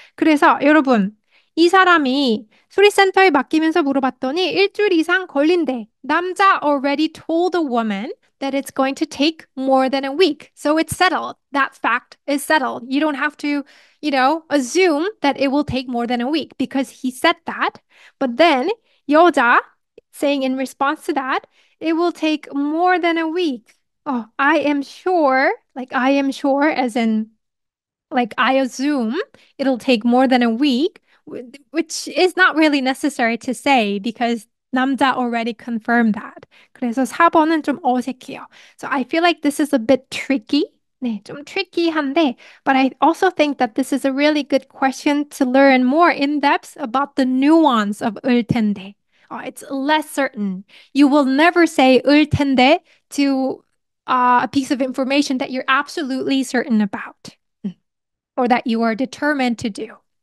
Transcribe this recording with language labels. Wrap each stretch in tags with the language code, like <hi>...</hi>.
<ko>그래서 여러분, 이 사람이 수리센터에 맡기면서 물어봤더니 일주일 이상 걸린대.</ko> <en>남자 already told the woman that it's going to take more than a week. So it's settled. That fact is settled. You don't have to, assume that it will take more than a week because he said that. But then 여자 saying in response to that, it will take more than a week. Oh, I am sure, like I am sure, as in, like I assume it'll take more than a week, which is not really necessary to say because 남자 already confirmed that.</en> <ko>그래서 4번은 좀 어색해요.</ko> <en>So I feel like this is a bit tricky.</en> <ko>네, 좀 tricky한데,</ko> <en>but I also think that this is a really good question to learn more in depth about the nuance of 을 텐데. It's less certain. You will never say 을 텐데 to a piece of information that you're absolutely certain about or that you are determined to do.</en>